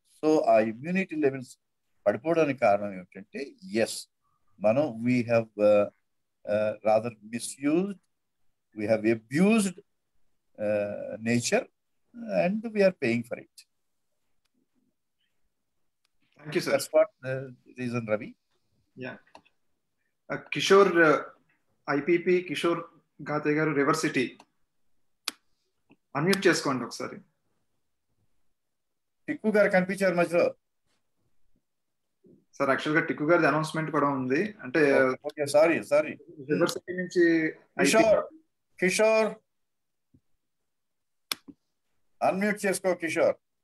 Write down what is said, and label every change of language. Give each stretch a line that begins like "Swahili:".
Telugu: So ఆ immunity levels పడిపోవడానికి కారణం ఏమిటంటే, ఎస్, మనం
English: We have rather misused, we have abused nature and we are paying for it. Thank you, sir. That's what the reason, Ravi. Yeah. Kishore, IPP, Kishore Gate garu, River City.
Telugu: Unmute చేసుకోండి ఒకసారి. టిక్కు గారు కనిపించారు మధ్యలో. Sir actual గా టిక్కు గారి announcement కూడా ఉంది. అంటే సారీ రివర్ సిటీ నుంచి కిషోర్ అన్మ్యూట్ చేసుకో కిషోర్.